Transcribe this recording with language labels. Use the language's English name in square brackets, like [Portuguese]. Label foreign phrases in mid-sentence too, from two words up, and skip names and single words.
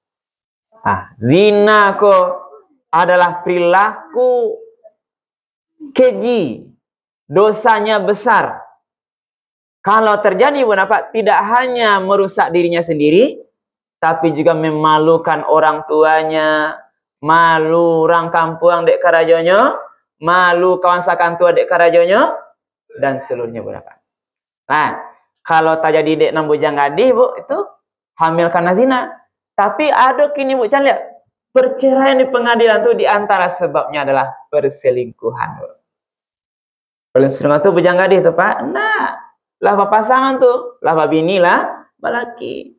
[Indonesian] Zina kok adalah perilaku keji, dosanya besar. Kalau terjadi tidak hanya merusak dirinya sendiri, tapi juga memalukan orang tuanya, [Minangkabau] malu orang kampung dek karajonya, malu kawan sakantua dek karajonya, [Indonesian] dan seluruhnya Nah, [Minangkabau] kalau tak jadi dek nang bujang gadih bu, [Indonesian] itu hamil karena zina. Tapi ada kini bu, jangan lihat perceraian di pengadilan tuh diantara sebabnya adalah perselingkuhan. [Minangkabau] Perselingkuhan tuh bujang gadih tuh pak, nah, lah pasangan tuh, lah bini lah, balaki.